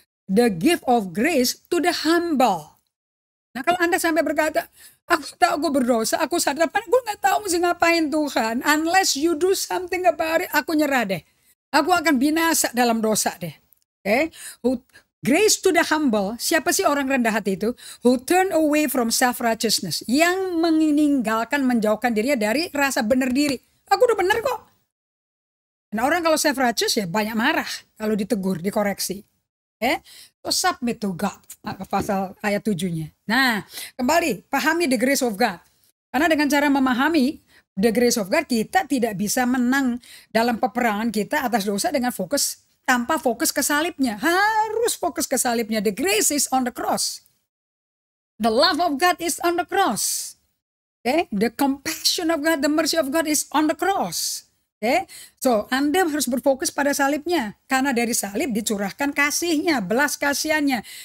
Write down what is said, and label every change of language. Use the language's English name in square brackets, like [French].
[English] The gift of grace to the humble. [Indonesian] Nah kalau Anda sampai berkata, aku tahu aku berdosa, aku sadar, aku nggak tahu mesti ngapain Tuhan. [English] Unless you do something about it, [Indonesian] aku nyerah deh. Aku akan binasa dalam dosa deh. [English] Okay? Grace to the humble, [Indonesian] siapa sih orang rendah hati itu? [English] Who turn away from self-righteousness. [Indonesian] Yang meninggalkan, menjauhkan dirinya dari rasa benar diri. Aku udah benar kok. Nah orang kalau self-righteous ya banyak marah kalau ditegur, dikoreksi. [English] So submit to God. [Indonesian] Pasal ayat 7-nya. Nah kembali, pahami [English] the grace of God. [Indonesian] Karena dengan cara memahami [English] the grace of God, [Indonesian] kita tidak bisa menang dalam peperangan kita atas dosa dengan fokus tanpa fokus ke salibnya. Harus fokus ke salibnya. [English] The grace is on the cross. The love of God is on the cross. Okay? The compassion of God, the mercy of God is on the cross. Okay? [Indonesian] So, Anda harus berfokus pada salibnya. Karena dari salib dicurahkan kasihnya, belas kasihannya.